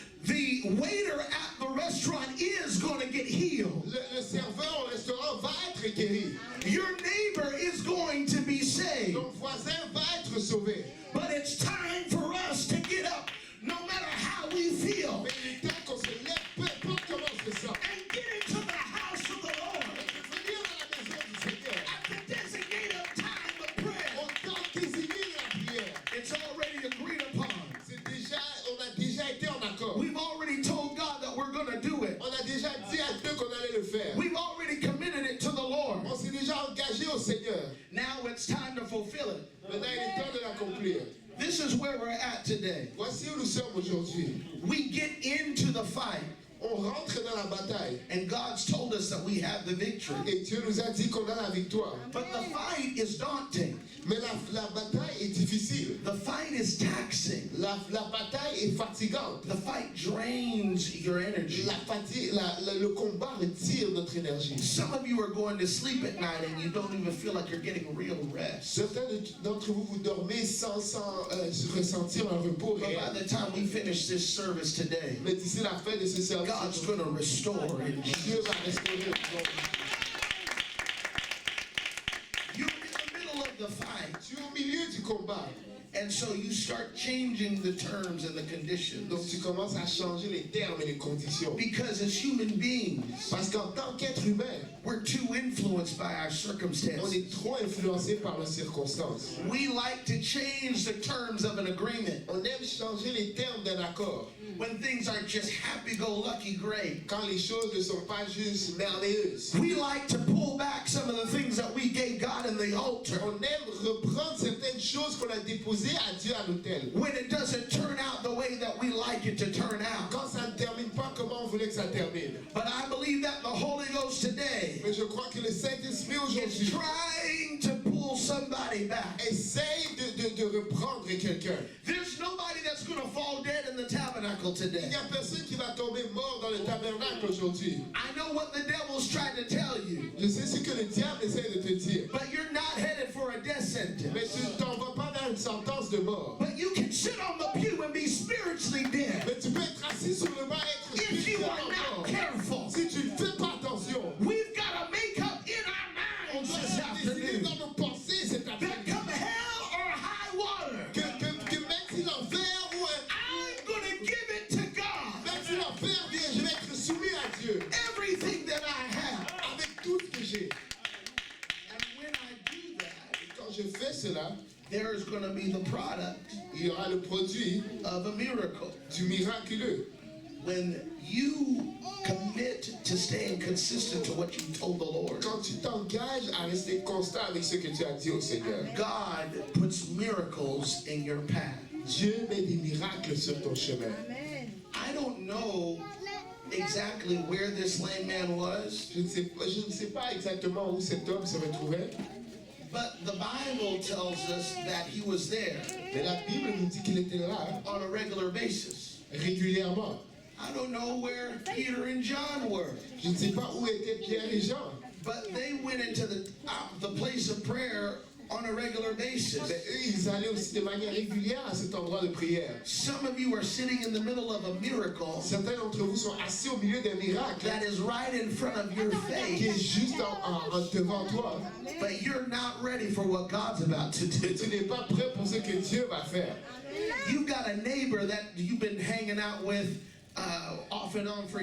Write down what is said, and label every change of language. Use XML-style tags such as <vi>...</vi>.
<en>The waiter at the restaurant is going to get healed.</en> <fr>Le serveur au restaurant va être guéri.</fr> <en>Your neighbor is going to be saved.</en> <fr>Ton voisin va être sauvé.</fr> <en>But it's time for us to get up, no matter how we feel,</en> <fr>Mais il est temps qu'on se lève, peu importe comment on se sent.</fr> <en>and get into the house of the Lord</en> <fr>Venir dans la maison du Seigneur.</fr> <en>at the designated time of prayer.</en> <fr>Au temps désigné de la prière.</fr> <en>It's already agreed upon.</en> <fr>On a déjà été en accord.</fr> <en>We've already told God that we're going to do it.</en> <fr>On a déjà dit à Dieu qu'on allait le faire.</fr> <en>We've already committed it to the Lord.</en> <fr>On s'est déjà engagé au Seigneur.</fr> <en>Now it's time to fulfill it.</en> <fr>Maintenant, il est temps de l'accomplir.</fr> <en>This is where we're at today.</en> <fr>Voici où nous sommes aujourd'hui.</fr> <en>We get into the fight,</en> <fr>On rentre dans la bataille.</fr> <en>and God's told us that we have the victory.</en> <fr>Et Dieu nous a dit qu'on a la victoire.</fr> <en>But the fight is daunting.</en> <fr>Mais la bataille est difficile.</fr> <en>The fight is taxing.</en> <fr>La bataille est fatigante.</fr> <en>The fight drains your energy.</en> <fr>Le combat retire notre énergie.</fr> <en>Some of you are going to sleep at night and you don't even feel like you're getting real rest.</en> <fr>Certains d'entre vous, vous dormez sans ressentir un repos</fr> <en>But by</en> <fr>réel.</fr> <en>the time we finish this service today,</en> <fr>Mais d'ici la fin de ce service,</fr> <en>God's going to restore it.</en> <fr>Dieu va restaurer.</fr> <en>You're in the middle of the fight.</en> <fr>Tu es au milieu du combat.</fr> <en>And so you start changing the terms and the conditions.</en> <fr>Donc tu commences à changer les termes et les conditions.</fr> <en>Because as human beings,</en> <fr>Parce qu'en tant qu'être humain,</fr> <en>we're too influenced by our</en> <fr>on</fr> <en>circumstances.</en> <fr>est trop influencé par nos circonstances.</fr> <en>We like to change the terms of an agreement</en> <fr>On aime changer les termes d'un accord.</fr> <en>when things are just happy-go-lucky great.</en> <fr>Quand les choses ne sont pas juste merveilleuses.</fr> <en>We like to pull back some of the things that we gave God in the altar</en> <fr>On aime reprendre certaines choses qu'on a déposées à Dieu à l'autel.</fr> <en>when it doesn't turn out the way that we like it to turn out.</en> <fr>Quand ça ne termine pas comment on voulait que ça termine.</fr> <en>But I believe that the Holy Ghost today</en> <fr>Mais je crois que le Saint-Esprit</fr> <en>is</en> <fr>aujourd'hui</fr> <en>trying to pull somebody back.</en> <fr>essaye de reprendre quelqu'un.</fr> <en>There's nobody that's going to fall dead in the tabernacle</en> <fr>Il</fr> <en>today.</en> <fr>n'y a personne qui va tomber mort dans le tabernacle aujourd'hui.</fr> <en>I know what the devil's trying to tell you,</en> <fr>Je sais ce que le diable essaie de te dire.</fr> <en>but you're not headed for a death sentence.</en> <fr>Mais tu ne t'en vas pas vers une sentence de mort.</fr> <en>But you can sit on the pew and be spiritually dead</en> <fr>Mais tu peux être assis sur le banc et être</fr> <en>if you are</en> <fr>spirituellement</fr> <en>not</en> <fr>mort.</fr> <en>careful.</en> <fr>Si tu ne fais pas attention,</fr> <en>We've got to make up in our</en> <fr>on</fr> <en>minds</en> <fr>doit</fr> <en>this</en> <fr>décider</fr> <en>afternoon</en> <fr>dans nos pensées cet</fr> <en>that</en> <fr>après-midi</fr> <en>come hell or high water,</en> <fr>que même si l'enfer ou</fr> <en>I'm going to give it to God.</en> <fr>même si l'enfer vient, je vais être soumis à Dieu</fr> <en>Everything that I have.</en> <fr>avec tout ce que j'ai.</fr> <en>And when I do that,</en> <fr>Et quand je fais cela,</fr> <en>there is going to be the product</en> <fr>il y aura le produit</fr> <en>of a miracle.</en> <fr>du miraculeux.</fr> <en>When you commit to staying consistent to what you told the Lord,</en> <fr>Quand tu t'engages à rester constant avec ce que tu as dit au Seigneur,</fr> <en>God puts miracles in your path.</en> <fr>Dieu met des miracles sur ton chemin.</fr> <en>I don't know exactly where this lame man was,</en> <fr>Je ne sais pas exactement où cet homme se retrouvait,</fr> <en>but the Bible tells us that he was there</en> <fr>mais la Bible nous dit qu'il était là</fr> <en>on a regular basis.</en> <fr>régulièrement.</fr> <en>I don't know where Peter and John were,</en> <fr>Je ne sais pas où étaient Pierre et Jean,</fr> <en>but they went into the place of prayer on a regular basis.</en> <fr>mais eux, ils allaient aussi de manière régulière à cet endroit de prière.</fr> <en>Some of you are sitting in the middle of a miracle</en> <fr>Certains d'entre vous sont assis au milieu d'un miracle</fr> <en>that is right in front of your</en> <fr>qui est</fr> <en>face,</en> <fr>juste devant toi.</fr> <en>but you're not ready for what God's about to</en> <fr>Et tu</fr> <en>do.</en> <fr>n'es pas prêt pour ce que Dieu va faire.</fr> <en>You've got a neighbor that you've been hanging out with off and on for</en>